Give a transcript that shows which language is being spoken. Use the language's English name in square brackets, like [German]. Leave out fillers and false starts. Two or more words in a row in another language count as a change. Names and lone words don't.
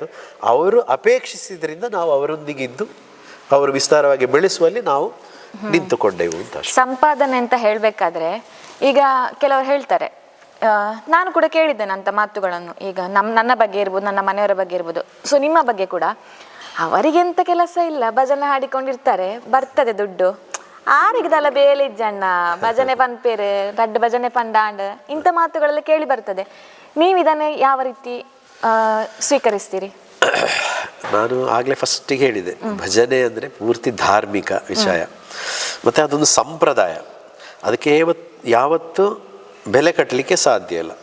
[Kannada] ಅವರು ಅಪೇಕ್ಷಿಸಿದ್ರಿಂದ ನಾವು ಅವರೊಂದಿಗಿದ್ದು ಅವರು ವಿಸ್ತಾರವಾಗಿ ಬೆಳೆಸುವಲ್ಲಿ ನಾವು ನಿಂತುಕೊಂಡೆವು ಅಂತ. ಸಂಪಾದನೆ ಅಂತ ಹೇಳಬೇಕಾದ್ರೆ ಈಗ ಕೆಲವರು ಹೇಳ್ತಾರೆ, ನಾನು ಕೂಡ ಕೇಳಿದ್ದೇನೆ ಅಂತ ಮಾತುಗಳನ್ನು. ಈಗ ನನ್ನ ಬಗ್ಗೆ ಇರ್ಬೋದು, ನನ್ನ ಮನೆಯವರ ಬಗ್ಗೆ ಇರ್ಬೋದು, ಸೊ ನಿಮ್ಮ ಬಗ್ಗೆ ಕೂಡ, ಅವರಿಗೆಂತ ಕೆಲಸ ಇಲ್ಲ, ಭಜನೆ ಹಾಡಿಕೊಂಡಿರ್ತಾರೆ, ಬರ್ತದೆ ದುಡ್ಡು, [Tulu] ಆರಿಗದಲ್ಲ ಬೇಲೆ ಇಜ್ಜಣ್ಣ, ಭಜನೆ ಪನ್ಪೇರು ರಡ್ಡು ಭಜನೆ ಪಂಡಾಂಡ್, [Kannada] ಇಂಥ ಮಾತುಗಳೆಲ್ಲ ಕೇಳಿ ಬರ್ತದೆ. ನೀವು ಇದನ್ನೇ ಯಾವ ರೀತಿ ಸ್ವೀಕರಿಸ್ತೀರಿ? ನಾನು ಆಗಲೇ ಫಸ್ಟಿಗೆ ಹೇಳಿದೆ, ಭಜನೆ ಅಂದರೆ ಪೂರ್ತಿ ಧಾರ್ಮಿಕ ವಿಷಯ, ಮತ್ತು ಅದೊಂದು ಸಂಪ್ರದಾಯ. ಅದಕ್ಕೆ ಯಾವತ್ತೂ ಬೆಲೆ ಕಟ್ಟಲಿಕ್ಕೆ ಸಾಧ್ಯ ಇಲ್ಲ.